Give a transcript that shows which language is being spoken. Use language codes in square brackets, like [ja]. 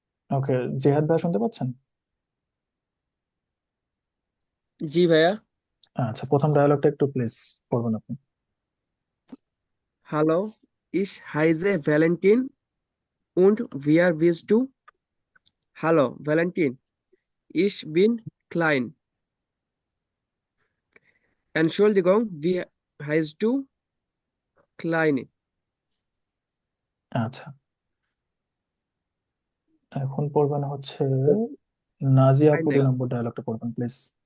[bn] ওকে, জিহাদ ভাই শুনতে পাচ্ছেন? জি ভাইয়া। আচ্ছা, প্রথম ডায়ালগটা একটু প্লিজ পড়বেন আপনি। [de] Hallo, ich heiße Valentin und wer bist du? Hallo, Valentin. Ich bin klein. Entschuldigung, wie heißt du? Kleine. [bn] আচ্ছা, এখন পড়বেন হচ্ছে নাজিয়া আপু, 2 নম্বর ডায়ালগটা পড়বেন প্লিজ।